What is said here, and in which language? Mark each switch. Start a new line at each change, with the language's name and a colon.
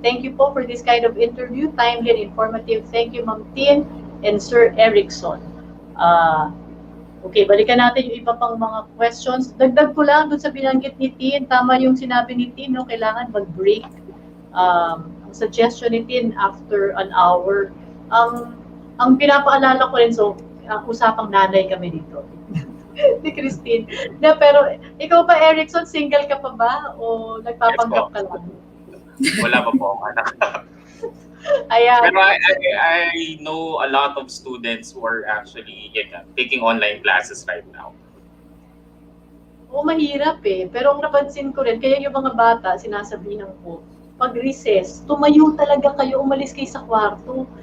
English: Thank you po for this kind of interview. Timely and informative. Thank you, Ma'am Tin and Sir Ericson.
Filipino: Okay, balikan natin yung iba pang mga questions. Dagdag ko lang doon sa binanggit ni Tin. Tama yung sinabi ni Tin, no? Kailangan mag-break. Ang suggestion ni Tin,
English: after an hour.
Filipino: Ang pinapaalala ko rin, so, usapang nanay kami dito. Ni Christine. Pero, ikaw ba, Ericson, single ka pa ba? O nagpapanggap ka lang? Wala pa po akong anak. Ayan. Pero
English: I know a lot of students who are actually taking online classes right now.
Filipino: Oo, mahirap eh. Pero ang napansin ko rin, kaya yung mga bata, sinasabihan ko, pag recess, tumayo talaga kayo, umalis kayo sa kwarto.